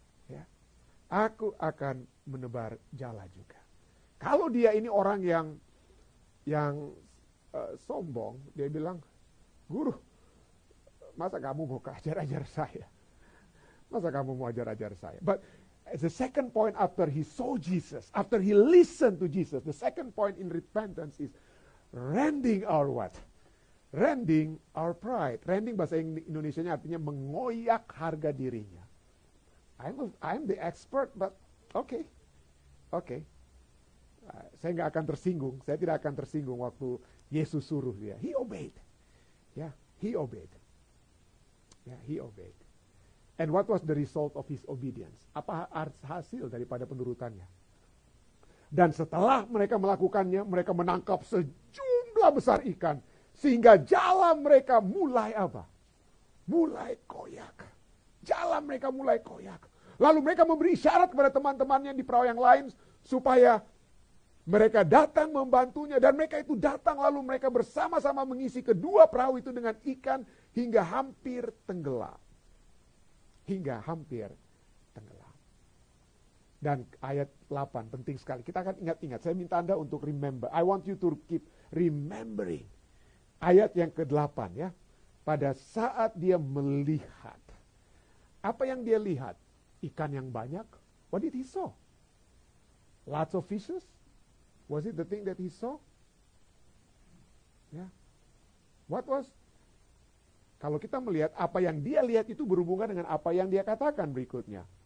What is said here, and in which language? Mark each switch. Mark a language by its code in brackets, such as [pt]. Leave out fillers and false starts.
[id] Ya, aku akan menebar jala juga. Kalau dia ini orang yang sombong, dia bilang, Guru, masa kamu mau ajar-ajar saya? Masa kamu mau ajar-ajar saya? [en] But the second point after he saw Jesus, after he listened to Jesus, the second point in repentance is rending our what? Rending our pride. [id] Rending bahasa Indonesianya artinya mengoyak harga dirinya. [en] I'm the expert, but okay. [id] Saya nggak akan tersinggung. Saya tidak akan tersinggung waktu Yesus suruh dia. [en] He obeyed. Yeah, he obeyed. Yeah, he obeyed. And what was the result of his obedience? [id] Apa hasil daripada penurutannya? Dan setelah mereka melakukannya, mereka menangkap sejumlah besar ikan. Sehingga jala mereka mulai apa? Mulai koyak. Jala mereka mulai koyak. Lalu mereka memberi isyarat kepada teman-temannya di perahu yang lain supaya mereka datang membantunya, dan mereka itu datang lalu mereka bersama-sama mengisi kedua perahu itu dengan ikan hingga hampir tenggelam. Hingga hampir tenggelam. Dan ayat 8 penting sekali. Kita akan ingat-ingat. Saya minta Anda untuk [en] remember. I want you to keep remembering. [id] Ayat yang ke-8 ya. Pada saat dia melihat. Apa yang dia lihat? Ikan yang banyak. [en] What did he saw? Lots of fishes? Was it the thing that he saw? Ya. What was? [id] Kalau kita melihat apa yang dia lihat itu berhubungan dengan apa yang dia katakan berikutnya.